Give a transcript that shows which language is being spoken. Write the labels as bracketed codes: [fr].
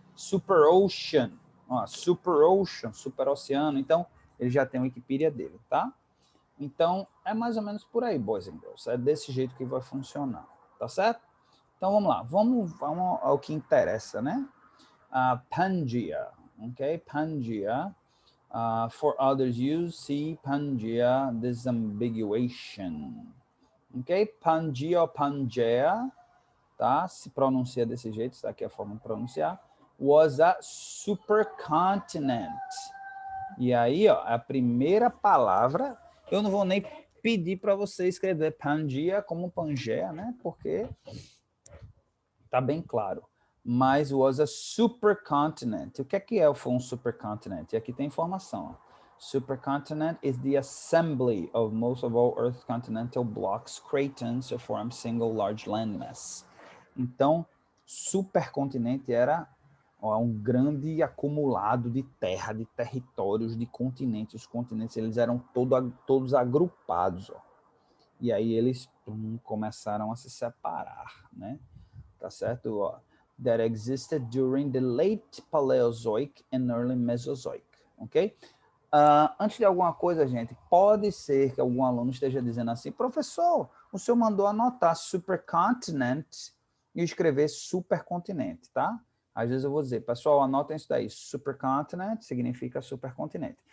[pt] Super Ocean, ó, Super Ocean, super oceano, então ele já tem o Wikipedia dele, tá? Então, é mais ou menos por aí, [en] boys and girls. [pt] É desse jeito que vai funcionar, tá certo? Então, vamos lá. Vamos ao que interessa, né? Pangaea, ok? Pangaea. [en] For others use, see Pangaea disambiguation. [pt] Ok? Pangaea ou Pangaea, tá? Se pronuncia desse jeito, está aqui a forma de pronunciar. [en] Was a supercontinent. [pt] E aí, ó, a primeira palavra, eu não vou nem pedir para você escrever Pangaea como Pangaea, né? Porque tá bem claro. Mas [en] was a supercontinent. [pt] O que é um supercontinent? E aqui tem informação. [en] Supercontinent is the assembly of most of all Earth's continental blocks, cratons, to form single large landmass. [pt] Então, supercontinente era um grande acumulado de terra, de territórios, de continentes. Os continentes eles eram todos agrupados. Ó. E aí eles começaram a se separar, né? Tá certo? Ó. [en] That existed during the late Paleozoic and early Mesozoic. [pt] Ok? Antes de alguma coisa, gente, pode ser que algum aluno esteja dizendo assim, professor, o senhor mandou anotar supercontinent e escrever supercontinente, tá? Às vezes eu vou dizer, pessoal, anotem isso daí, supercontinent significa supercontinente.